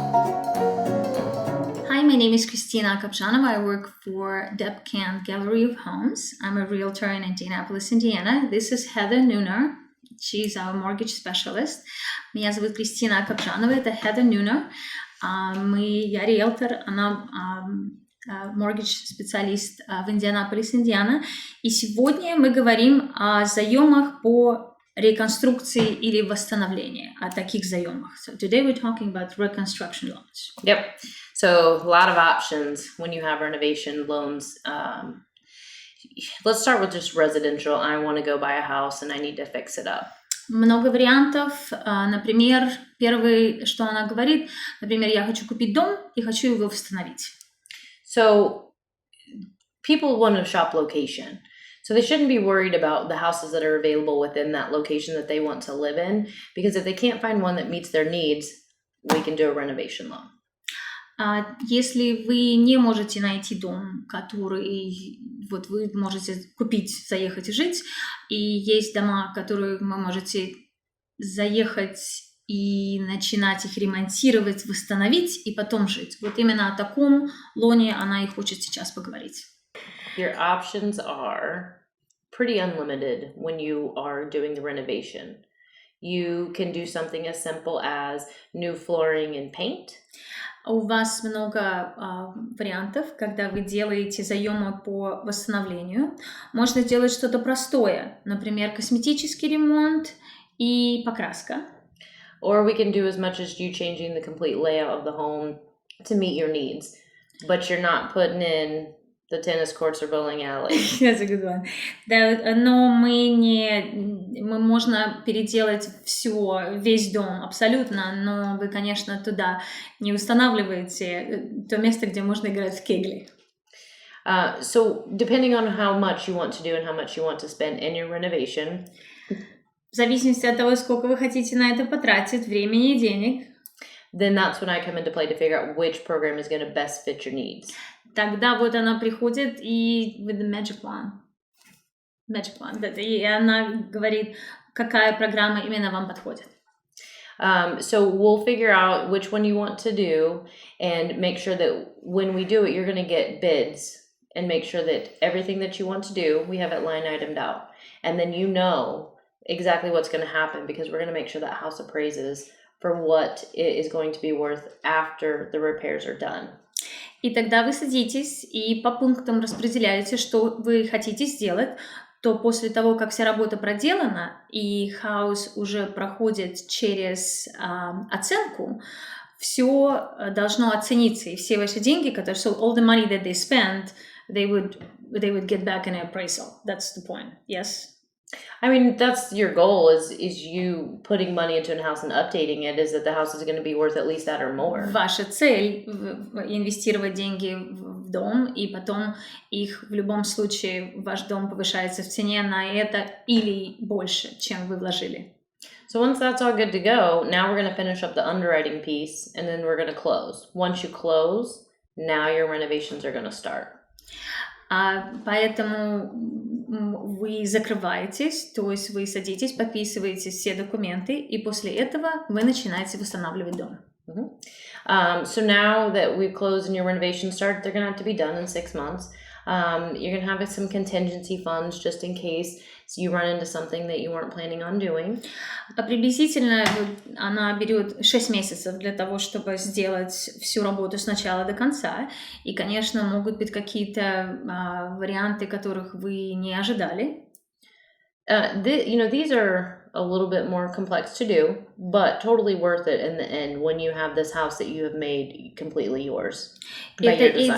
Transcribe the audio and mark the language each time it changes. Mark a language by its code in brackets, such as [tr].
[en] name is Kristina Renovation. I work for DKGOH Gallery of Homes. I'm a realtor in Indianapolis, Indiana. This is Heather Nooner. She's our mortgage specialist. [ru] Меня зовут Кристина Капжанова, это Heather Nooner. Я риэлтор, она mortgage-специалист в Индианаполис, Индиана. И сегодня мы говорим о заемах по реконструкции или восстановлению, о таких заемах. [en] So today we're talking about reconstruction loans. Yep. So a lot of options when you have renovation loans. Let's start with just residential. I want to go buy a house and I need to fix it up. [ru] Много вариантов. Например, первый, что она говорит, например, я хочу купить дом и хочу его восстановить. [en] So people want to shop location. So they shouldn't be worried about the houses that are available within that location that they want to live in, because if they can't find one that meets their needs, we can do a renovation loan. [ru] Если вы не можете найти дом, который вот вы можете купить, заехать и жить, и есть дома, которые вы можете заехать и начинать их ремонтировать, восстановить и потом жить. Вот именно о таком лоне она и хочет сейчас поговорить. [en] Your options are pretty unlimited when you are doing the renovation. You can do something as simple as new flooring and paint. [ru] У вас много вариантов, когда вы делаете заемы по восстановлению. Можно сделать что-то простое, например, косметический ремонт и покраска. [en] Or we can do as much as you changing the complete layout of the home to meet your needs, but you're not putting in the tennis courts or bowling alley. That's a good one. [ru] Да, но мы можно переделать весь дом абсолютно, но вы, конечно, туда не устанавливаете то место, где можно играть в кегли. [en] So depending on how much you want to do and how much you want to spend in your renovation, [ru] в зависимости от того, сколько вы хотите на это потратить времени и денег, [en] then that's when I come into play to figure out which program is going to best fit your needs. [ru] Тогда вот она приходит и [en] with the magic wand, [ru] и она говорит, какая программа именно вам подходит. [en] So we'll figure out which one you want to do and make sure that when we do it, you're going to get bids and make sure that everything that you want to do, we have it line itemed out. And then you know exactly what's going to happen, because we're going to make sure that house appraises for what it is going to be worth after the repairs are done. [ru] И тогда вы садитесь и по пунктам распределяете, что вы хотите сделать, то после того, как вся работа проделана и хаус уже проходит через оценку, все должно оцениться, и все ваши деньги, которые, [en] so all the money that they spent, they would get back in an appraisal. That's the point. Yes? I mean, that's your goal is you putting money into a house and updating it, is that the house is going to be worth at least that or more. [ru] Ваша цель инвестировать деньги в дом, и потом их в любом случае ваш дом повышается в цене на это или больше, чем вы вложили. [en] So once that's all good to go, now we're going to finish up the underwriting piece, and then we're going to close. Once you close, now your renovations are going to start. [ru] Поэтому вы закрываетесь, то есть вы садитесь, подписываете все документы, и после этого вы начинаете восстанавливать дом. [en] So now that we've closed and your renovations start, they're going to have to be done in 6 months. You're going to have some contingency funds just in case you run into something that you weren't planning on doing. [ru] Приблизительно она берет 6 месяцев для того, чтобы сделать всю работу с начала до конца. И, конечно, могут быть какие-то варианты, которых вы не ожидали. [en] These are a little bit more complex to do, but totally worth it in the end when you have this house that you have made completely yours by your design.